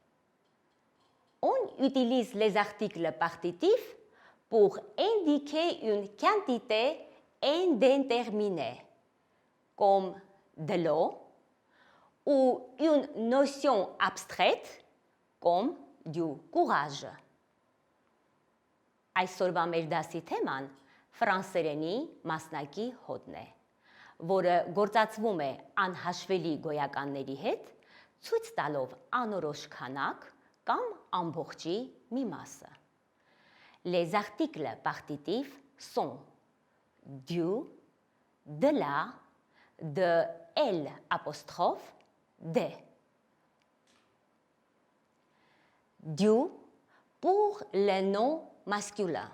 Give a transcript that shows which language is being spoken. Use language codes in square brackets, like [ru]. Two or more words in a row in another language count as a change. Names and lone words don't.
[fr] On utilise les articles partitifs pour indiquer une quantité indéterminée, comme de l'eau, ou une notion abstraite, comme du courage. [hy] Այսօրվա մեր դասի թեման ֆրանսերենի մասնակի հոդն է, որը գործածվում է անհաշվելի գոյականների հետ, ցույց տալով անորոշ քանակ կամ ամբողջի մի մասը. [fr] Les articles partitifs sont du, de la, de L apostrophe, de. Du pour les noms masculins.